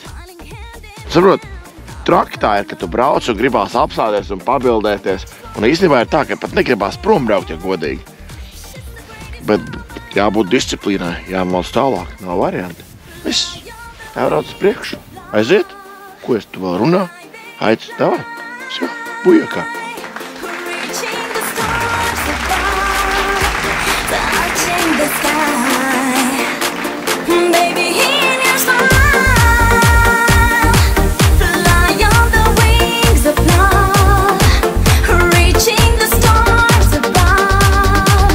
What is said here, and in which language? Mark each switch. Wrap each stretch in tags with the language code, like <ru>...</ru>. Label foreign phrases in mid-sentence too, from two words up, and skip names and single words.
<lv>Saprot, traki tā ir, ka tu brauc un gribās apstāties un pabildēties. Un īstenībā ir tā, ka pat negribās prom braukt, ja godīgi. Bet jābūt disciplīnai, jāmalc tālāk, nav varianti. Viss, jābrauc uz priekšu. Aiziet, ko es tu vēl runā? Aic, davai, viss, bujakā.</lv> <en>Reaching the stars above. Touching the sky. Baby, in your smile. Fly on the wings of love. Reaching the stars above.</en>